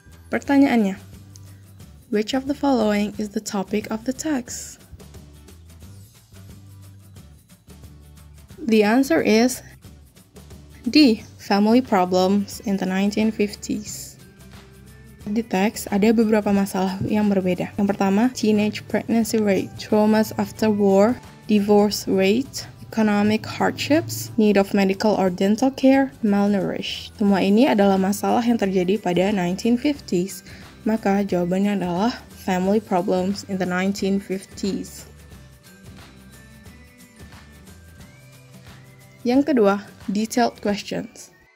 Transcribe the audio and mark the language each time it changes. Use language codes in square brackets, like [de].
[id] Pertanyaannya, [en] which of the following is the topic of the text? The answer is D. Family problems in the 1950s. [id] Di teks ada beberapa masalah yang berbeda. Yang pertama, [en] teenage pregnancy rate, traumas after war, divorce rate, economic hardships, need of medical or dental care, malnourished. [id] Semua ini adalah masalah yang terjadi pada 1950s. Maka jawabannya adalah [en] family problems in the 1950s. [id] Yang kedua, [en] detailed questions.